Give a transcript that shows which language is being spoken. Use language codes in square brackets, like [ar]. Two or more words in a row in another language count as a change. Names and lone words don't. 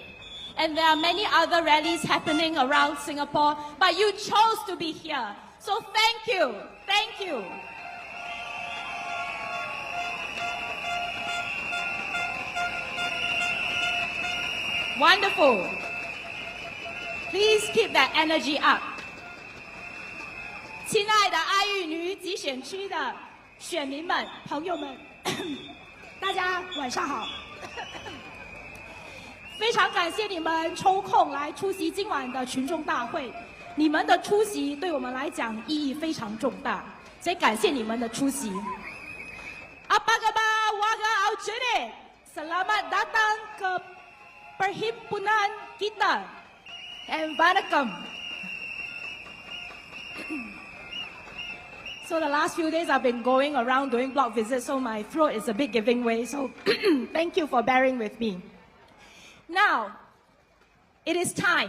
[en] And there are many other rallies happening around Singapore, but you chose to be here. So thank you. Thank you. Wonderful. Please keep that energy up. [zh] 亲爱的爱玉女集选区的选民们、朋友们，大家晚上好。非常感谢你们抽空来出席今晚的群众大会，你们的出席对我们来讲意义非常重大，所以感谢你们的出席。 [ms] Apa khabar warga Aljunied? Selamat datang ke perhimpunan kita. [en] And vanakkam. So the last few days I've been going around doing blog visits, so my throat is a bit giving way. So thank you for bearing with me. Now, it is time.